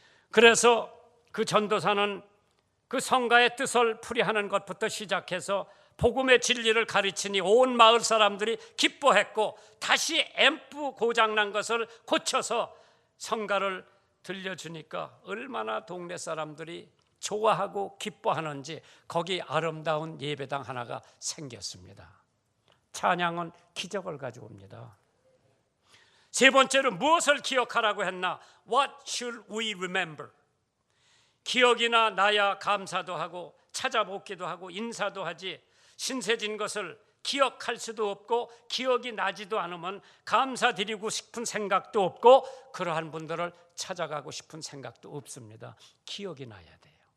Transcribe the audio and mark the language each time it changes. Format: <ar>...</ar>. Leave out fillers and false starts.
<ko>그래서 그 전도사는 그 성가의 뜻을 풀이하는 것부터 시작해서 복음의 진리를 가르치니 온 마을 사람들이 기뻐했고 다시 앰프 고장난 것을 고쳐서 성가를 들려주니까 얼마나 동네 사람들이 좋아하고 기뻐하는지 거기 아름다운 예배당 하나가 생겼습니다. 찬양은 기적을 가져옵니다. 세 번째로 무엇을 기억하라고 했나?</ko> <en>What should we remember?</en> <ko>기억이나 나야 감사도 하고 찾아보기도 하고 인사도 하지 신세진 것을 기억할 수도 없고 기억이 나지도 않으면 감사드리고 싶은 생각도 없고 그러한 분들을 찾아가고 싶은 생각도 없습니다. 기억이 나야 돼요.</ko>